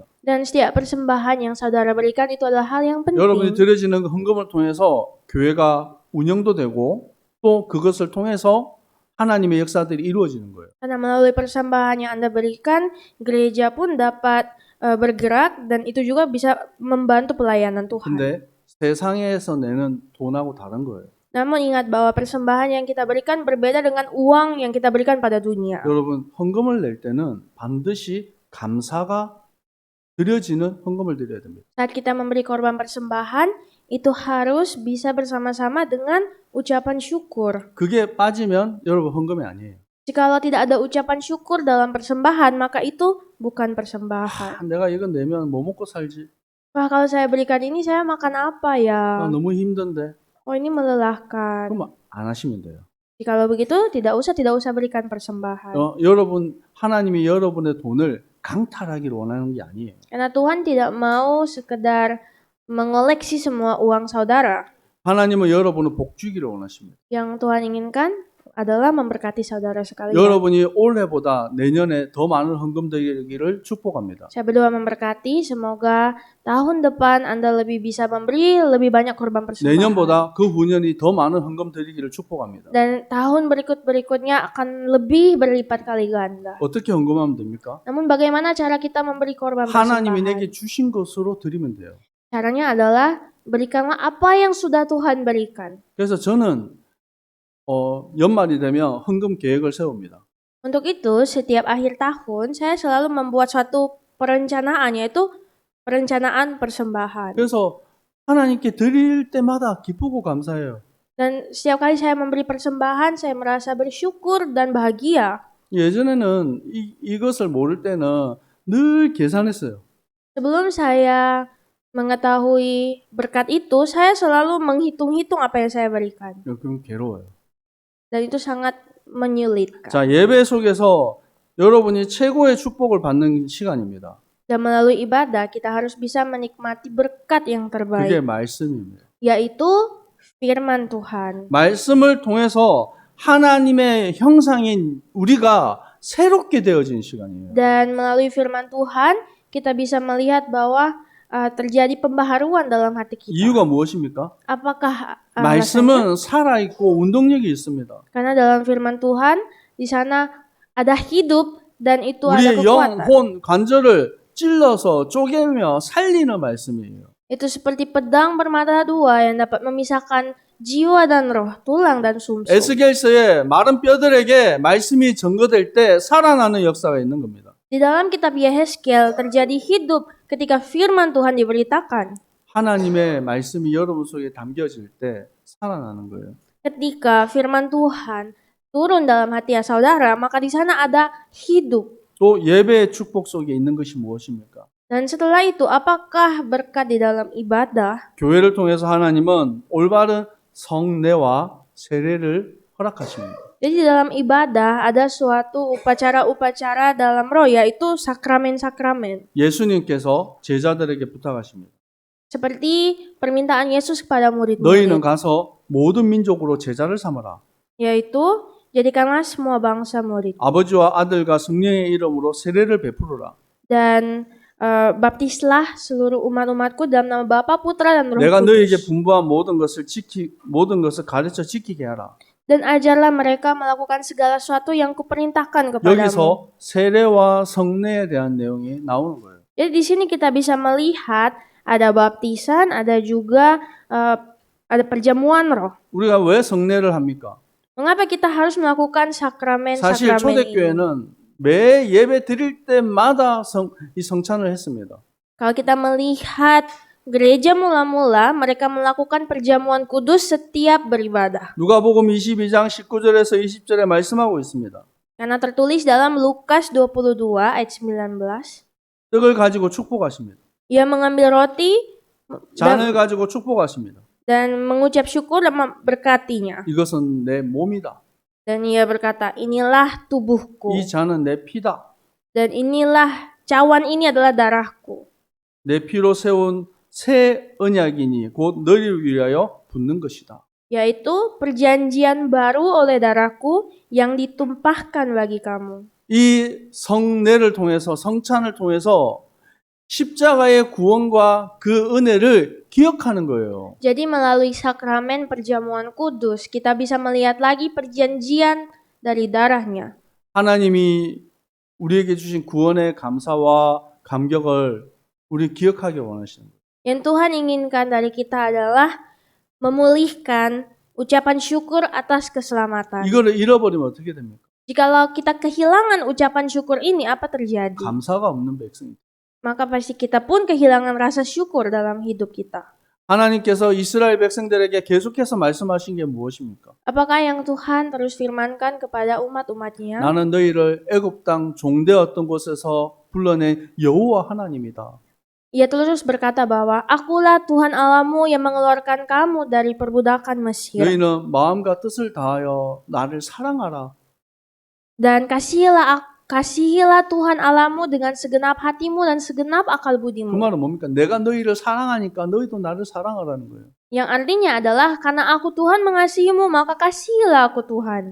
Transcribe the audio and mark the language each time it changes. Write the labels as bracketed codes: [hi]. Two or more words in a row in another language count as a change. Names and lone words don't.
[id] Dan setiap persembahan yang saudara berikan itu adalah hal yang [ko] 여러분이 [id] penting. [ko] 드려지는 헌금을 통해서 교회가 운영도 되고 또 그것을 통해서 하나님의 역사들이 이루어지는 거예요. [id] Karena melalui persembahan yang Anda berikan, gereja pun dapat bergerak dan itu juga bisa membantu pelayanan Tuhan. [ko] 근데 세상에서 내는 돈하고 다른 거예요. [id] Namun ingat bahwa persembahan yang kita berikan berbeda dengan uang yang kita berikan pada dunia. [ko] 여러분 헌금을 낼 때는 반드시 감사가 드려지는 헌금을 드려야 됩니다. [id] Saat kita memberi korban persembahan, itu harus bisa bersama-sama dengan ucapan syukur. [ko] 그게 빠지면 여러분 헌금이 아니에요. [id] Jikalau tidak ada ucapan syukur dalam persembahan, maka itu bukan persembahan. [ko] 내가 이건 내면 뭐 먹고 살지? [id] Wah, kalau saya berikan ini, saya makan apa ya? [ko] 너무 힘든데. [id] Oh, ini melelahkan. [ko] 그럼 안 하시면 돼요. [id] Jikalau begitu, tidak usah berikan persembahan. [ko] 여러분 하나님이 여러분의 돈을 강탈하기를 원하는 게 아니에요. [id] Karena Tuhan tidak mau sekedar mengoleksi semua uang saudara. [ko] 하나님은 여러분을 복 주기를 원하십니다. [id] Yang Tuhan inginkan adalah memberkati saudara sekalian. [ko] 여러분이 올해보다 내년에 더 많은 헌금 드리기를 축복합니다. [id] Saya berdoa memberkati, semoga tahun depan Anda lebih bisa memberi lebih banyak korban persembahan. [ko] 내년보다 그 후년이 더 많은 헌금 드리기를 축복합니다. [id] Dan tahun berikut-berikutnya akan lebih berlipat kali ganda. [ko] 어떻게 헌금하면 됩니까? [id] Namun bagaimana cara kita memberi korban [ko] 하나님이 [id] persembahan? [ko] 내게 주신 것으로 드리면 돼요. [id] Caranya adalah berikanlah apa yang sudah Tuhan berikan. [ko] 그래서 저는 연말이 되면 헌금 계획을 세웁니다. [id] Untuk itu, setiap akhir tahun saya selalu membuat suatu perencanaan, yaitu perencanaan persembahan. [ko] 그래서 하나님께 드릴 때마다 기쁘고 감사해요. [id] Dan setiap kali saya memberi persembahan, saya merasa bersyukur dan bahagia. [ko] 예전에는 이것을 모를 때는 늘 계산했어요. [id] Sebelum saya mengetahui berkat itu, saya selalu menghitung-hitung apa yang saya berikan. [ko] 그럼 괴로워요. [id] Dan itu sangat menyulitkan. [ko] 자, 예배 속에서 여러분이 최고의 축복을 받는 시간입니다. [id] Dan melalui ibadah, kita harus bisa menikmati berkat yang [ko] 그게 [id] terbaik, [ko] 말씀입니다. [id] yaitu firman Tuhan. [ko] 말씀을 통해서 하나님의 형상인 우리가 새롭게 되어진 시간이에요. [id] Dan melalui firman Tuhan, kita bisa melihat bahwa terjadi pembaharuan dalam hati kita. [ko] 이유가 무엇입니까? [id] Apakah alasannya? [ko] 말씀은 살아있고 운동력이 있습니다. [id] Karena dalam firman Tuhan, di sana ada hidup dan itu ada [ko] 우리의 [id] kekuatan. [ko] 영혼 관절을 찔러서 쪼개며 살리는 말씀이에요. [id] Itu seperti pedang bermata dua yang dapat memisahkan jiwa dan roh, tulang dan sumsum. [ko] 에스겔서의 마른 뼈들에게 말씀이 전거될 때 살아나는 역사가 있는 겁니다. [id] Di dalam kitab Yehezkiel terjadi hidup ketika firman Tuhan diberitakan. [ko] 하나님의 말씀이 여러분 속에 담겨질 때 살아나는 거예요. [id] Ketika firman Tuhan turun dalam hati saudara, maka di sana ada hidup. [ko] 또 예배의 축복 속에 있는 것이 무엇입니까? [id] Dan setelah itu, apakah berkat di dalam ibadah? [ko] 교회를 통해서 하나님은 올바른 성례와 세례를 허락하십니다. [id] Jadi di dalam ibadah ada suatu upacara-upacara dalam roh, yaitu sakramen-sakramen. [ko] 예수님께서 제자들에게 부탁하십니다. [id] Seperti permintaan Yesus kepada [ko] 너희는 [id] murid-murid, [ko] 가서 모든 민족으로 제자를 삼아라. [id] yaitu jadikanlah semua bangsa murid. [ko] 아버지와 아들과 성령의 이름으로 세례를 베풀어라. [id] Dan baptislah seluruh umat-umatku dalam nama Bapa, Putra, dan Roh [ko] 내가 너희에게 [id] Kudus. [ko] 분부한 모든 것을 가르쳐 지키게 하라. [id] Dan ajarlah mereka melakukan segala sesuatu yang kuperintahkan kepadamu. [ko] 여기서 세례와 성례에 대한 내용이 나오는 거예요. [id] Jadi di sini kita bisa melihat ada baptisan, ada juga ada perjamuan roh. [ko] 우리가 왜 성례를 합니까? [id] Mengapa kita harus melakukan [ko] 사실 [id] sakramen-sakramen ini? [ko] 초대교회는 매 예배 드릴 때마다 이 성찬을 했습니다. [id] Kalau kita melihat gereja mula-mula, mereka melakukan perjamuan kudus setiap beribadah. [ko] 누가복음 22장 19절에서 20절에 말씀하고 있습니다. [id] Karena tertulis dalam Lukas 22 ayat 19. [ko] 떡을 가지고 축복하십니다. [id] Ia mengambil roti [ko] 잔을 가지고 축복하십니다. [id] dan mengucap syukur dan memberkatinya. [ko] 이것은 내 몸이다. [id] Dan ia berkata, inilah tubuhku. [ko] 이 잔은 내 피다. [id] Dan inilah cawan ini adalah darahku. [ko] 내 피로 세운 새 언약이니 곧 너희를 위하여 붓는 것이다. [id] Yaitu perjanjian baru oleh darahku yang ditumpahkan bagi kamu. [ko] 이 성례를 통해서 성찬을 통해서 십자가의 구원과 그 은혜를 기억하는 거예요. [id] Jadi melalui sakramen perjamuan kudus, kita bisa melihat lagi perjanjian dari darahnya. [ko] 하나님이 우리에게 주신 구원의 감사와 감격을 우리 기억하기 원하시는 거예요. [id] Yang Tuhan inginkan dari kita adalah memulihkan ucapan syukur atas keselamatan. [ko] 이거를 잃어버리면 어떻게 됩니까? [id] Jikalau kita kehilangan ucapan syukur ini, apa terjadi? [ko] 감사가 없는 백성이. [id] Maka pasti kita pun kehilangan rasa syukur dalam hidup kita. [ko] 하나님께서 이스라엘 백성들에게 계속해서 말씀하신 게 무엇입니까? [id] Apakah yang Tuhan terus firmankan kepada umat-umatnya? [ko] 나는 너희를 애굽 땅 종되었던 곳에서 불러낸 여호와 하나님이다. [id] Ia terus berkata bahwa akulah Tuhan Allahmu yang mengeluarkan kamu dari perbudakan Mesir. [ko] 너희는 마음과 뜻을 다하여 나를 사랑하라. [id] Dan kasihilah kasihilah Tuhan Allahmu dengan segenap hatimu dan segenap akal [ko] 그 [id] budimu. [ko] 말은 뭡니까? 내가 너희를 사랑하니까 너희도 나를 사랑하라는 거예요. [id] Yang artinya adalah karena aku Tuhan mengasihimu, maka kasihilah aku Tuhan.